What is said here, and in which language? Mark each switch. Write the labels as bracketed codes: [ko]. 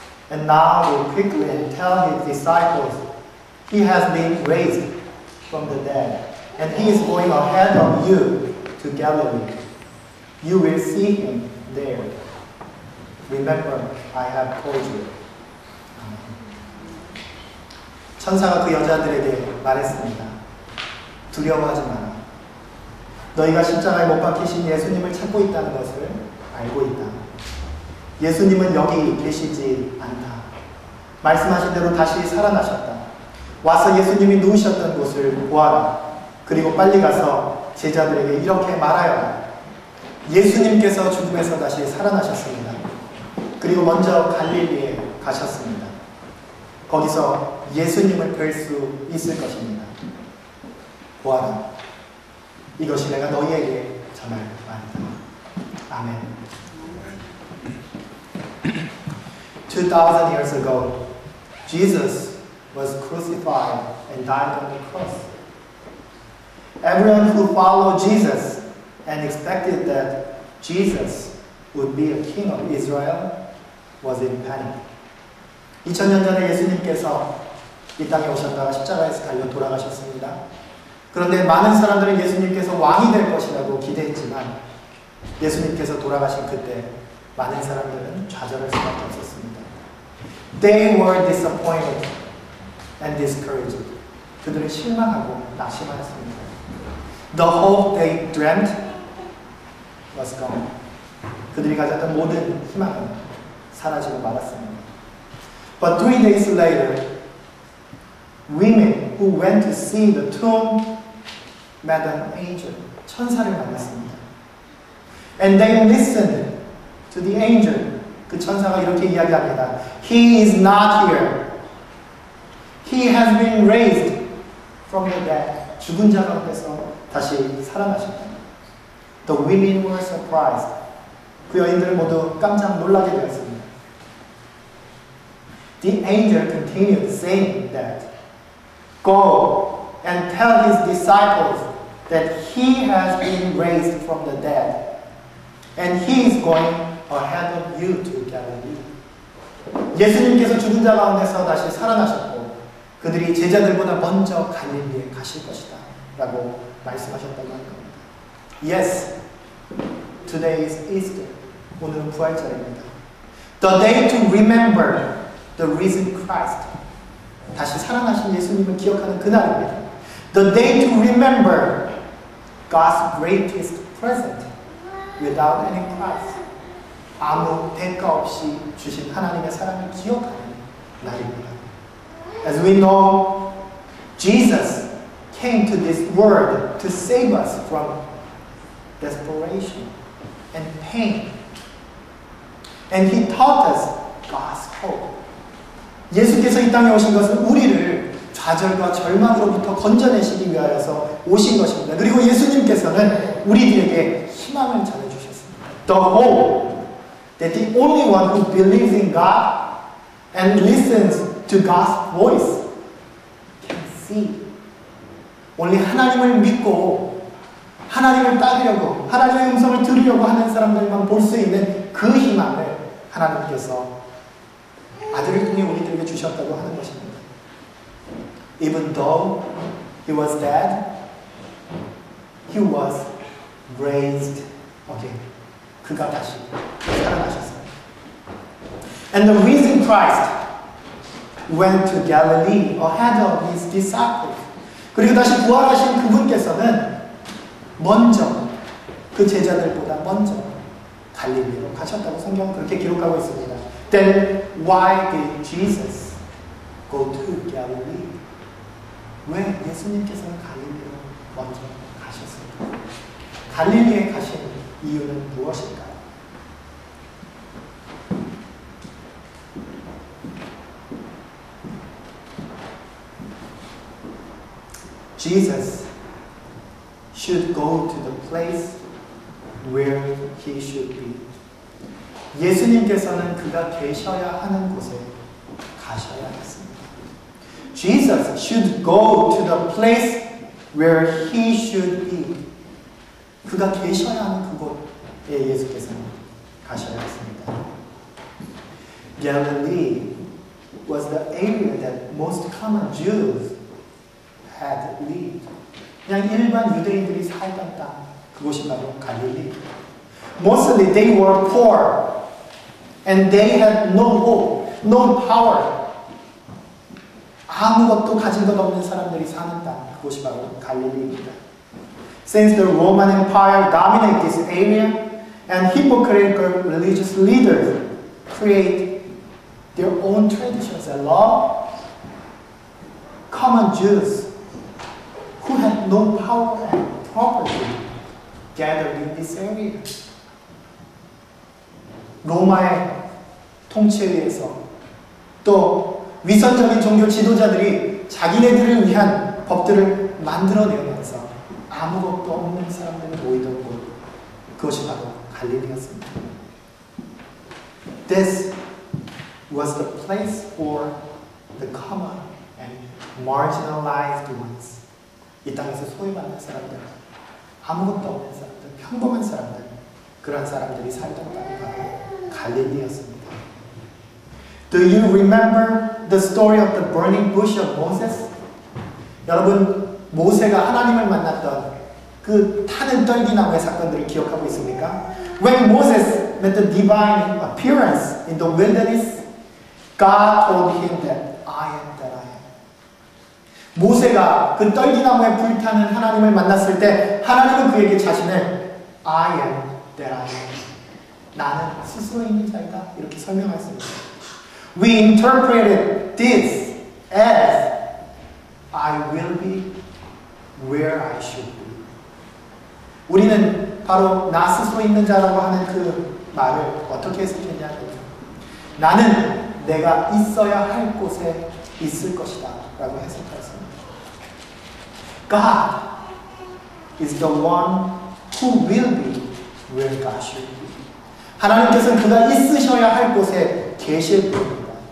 [en] And now go quickly and tell his disciples, he has been raised from the dead, and he is going ahead of you to Galilee. You will see him there. Remember, I have told you. [ko] 천사가 그 여자들에게 말했습니다. 두려워하지 마라. 너희가 십자가에 못 박히신 예수님을 찾고 있다는 것을 알고 있다. 예수님은 여기 계시지 않다. 말씀하신 대로 다시 살아나셨다. 와서 예수님이 누우셨던 곳을 보아라. 그리고 빨리 가서 제자들에게 이렇게 말하여라. 예수님께서 죽음에서 다시 살아나셨습니다. 그리고 먼저 갈릴리에 가셨습니다. 거기서 예수님을 뵐 수 있을 것입니다. 보아라. 이것이 내가 너희에게 전할 말이다. 아멘. [en] 2,000 years ago, Jesus was crucified and died on the cross. Everyone who followed Jesus and expected that Jesus would be a king of Israel was in panic. [ko] 2000년 전에 예수님께서 이 땅에 오셨다가 십자가에서 달려 돌아가셨습니다. 그런데 많은 사람들은 예수님께서 왕이 될 것이라고 기대했지만 예수님께서 돌아가신 그때 많은 사람들은 좌절할 수밖에 없었습니다. [en] They were disappointed and discouraged. [ko] 그들은 실망하고 낙심하였습니다. [en] The hope they dreamt was gone. [ko] 그들이 가졌던 모든 희망은 사라지고 말았습니다. [en] But 3 days later, women who went to see the tomb met an angel. [ko] 천사를 만났습니다. [en] And they listened to the angel. [ko] 그 천사가 이렇게 이야기합니다. [en] He is not here. He has been raised from the dead. [ko] 죽은 자 가운데서 다시 살아나셨다. [en] The women were surprised. [ko] 그 여인들은 모두 깜짝 놀라게 되었습니다. [en] The angel continued saying that, Go and tell his disciples that he has been raised from the dead, and he is going ahead of you to Galilee. [ko] 예수님께서 죽은 자 가운데서 다시 살아나셨고 그들이 제자들보다 먼저 갈릴리에 가실 것이다 라고 말씀하셨다고 하는 겁니다. [en] Yes, today is Easter. [ko] 오늘은 부활절입니다. [en] The day to remember the risen Christ. [ko] 다시 살아나신 예수님을 기억하는 그날입니다. [en] The day to remember God's greatest present without any price. [ko] 아무 대가 없이 주신 하나님의 사랑을 기억하는 날입니다. [en] As we know, Jesus came to this world to save us from desperation and pain. And he taught us God's hope. [ko] 예수께서 이 땅에 오신 것은 우리를 좌절과 절망으로부터 건져내시기 위하여서 오신 것입니다. 그리고 예수님께서는 우리들에게 희망을 전해주셨습니다. [en] The hope that the only one who believes in God and listens to God's voice can see. [ko] only 하나님을 믿고 하나님을 따르려고 하나님의 음성을 들으려고 하는 사람들만 볼 수 있는 그 희망을 하나님께서 아들을 통해 우리들에게 주셨다고 하는 것입니다. [en] Even though he was dead, he was raised again. [ko] 그가 다시 살아나셨어요. [en] And the risen Christ went to Galilee ahead of his disciples. [ko] 그리고 다시 부활하신 그분께서는 먼저 그 제자들보다 먼저 갈릴리로 가셨다고 성경은 그렇게 기록하고 있습니다. [en] Then why did Jesus go to Galilee? [ko] 왜 예수님께서는 갈릴리로 먼저 가셨을까요? 갈릴리에 가신 이유는 무엇일까요? [en] Jesus should go to the place where he should be. [ko] 예수님께서는 그가 계셔야 하는 곳에 가셔야 했습니다. [en] Jesus should go to the place where he should be. [ko] 그가 계셔야 하는 그곳에 예수께서는 가셔야 했습니다. [en] Galilee was the area that most common Jews had lived. [ko] 그냥 일반 유대인들이 살던 땅, 그곳이 바로 갈릴리. [en] Mostly they were poor and they had no hope, no power. [ko] 아무것도 가진 것 없는 사람들이 사는 땅, 그곳이 바로 갈릴리입니다. [en] Since the Roman Empire dominated this area and hypocritical religious leaders create their own traditions and law, common Jews who had no power and property gathered in this area. [ko] 로마의 통치에 의해서 또 위선적인 종교 지도자들이 자기네들을 위한 법들을 만들어내면서 아무것도 없는 사람들이 모이던 곳, 그것이 바로 갈릴리였습니다. [en] This was the place for the common and marginalized ones. [ko] 이 땅에서 소외받는 사람들, 아무것도 없는 사람들, 평범한 사람들, 그런 사람들이 살던 땅이 바로 갈릴리였습니다. [en] Do you remember the story of the burning bush of Moses? [ko] 여러분, 모세가 하나님을 만났던 그 타는 떨기나무의 사건들을 기억하고 있습니까? [en] When Moses met the divine appearance in the wilderness, God told him that I am that I am. [ko] 모세가 그 떨기나무에 불타는 하나님을 만났을 때 하나님은 그에게 자신을 [en] I am that I am. [ko] 나는 스스로 있는 자이다. 이렇게 설명했습니다. [en] We interpreted this as I will be where I should be. [ko] 우리는 바로 나 스스로 있는 자라고 하는 그 말을 어떻게 해석했냐면 나는 내가 있어야 할 곳에 있을 것이다 라고 해석했습니다. [en] God is the one who will be where God should be. [ko] 하나님께서는 그가 있으셔야 할 곳에 계실 분입니다.